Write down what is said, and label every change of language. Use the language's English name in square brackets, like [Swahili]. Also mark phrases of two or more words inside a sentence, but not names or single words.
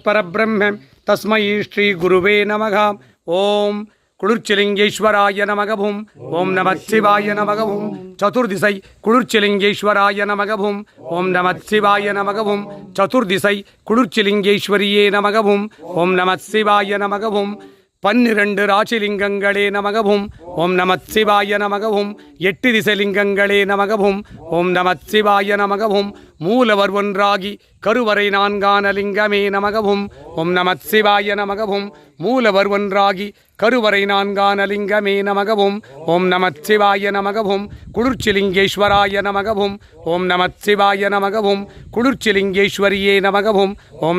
[Sanskrit] परब्रह्म तस्मै श्री गुरुवे नमः ओम कुळुर्चिलिंगेश्वराय नमः ओम नमः शिवाय नमः चतुर्दिशै कुळुर्चिलिंगेश्वराय नमः ओम नमः शिवाय नमः चतुर्दिशै कुळुर्चिलिंगेश्वरिये नमः ओम नमः शिवाय नमः [Tamil] 12 ராசிலிங்கங்களே நமகவும் [Sanskrit] ॐ नमः शिवाय [Tamil] நமகவும் 8 திசைலிங்கங்களே நமகவும் [Sanskrit] ॐ नमः शिवाय [Tamil] நமகவும் மூலவர் ஒன்றாகி கருவறை நான்கான லிங்கமே நமகவும் [Sanskrit] ॐ नमः शिवाय [Tamil] நமகவும் மூலவர் ஒன்றாகி கருவறை நான்கான லிங்கமே நமகவும் [Sanskrit] ॐ नमः शिवाय [Tamil] நமகவும் குளிர்ச்சிலிங்கேஸ்வராய நமகவும் [Sanskrit] ॐ नमः शिवाय [Tamil] நமகவும் குளிர்ச்சிலிங்கேஸ்வரியே நமகவும் ஓம்